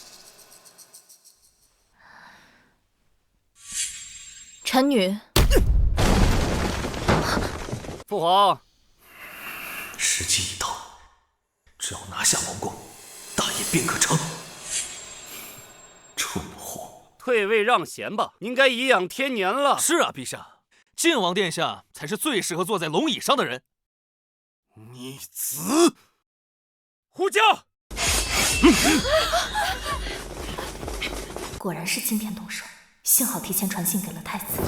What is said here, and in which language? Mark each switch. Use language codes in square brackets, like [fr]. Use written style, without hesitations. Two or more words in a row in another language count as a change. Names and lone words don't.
[zh] 臣女。父皇，時機已到，只要拿下王宮，大業便可成。蠢貨！退位讓賢吧，應該頤養天年了。是啊，陛下，晉王殿下才是最適合坐在龍椅上的人。逆子！護駕！果然是今天動手，幸好提前傳信給了太子。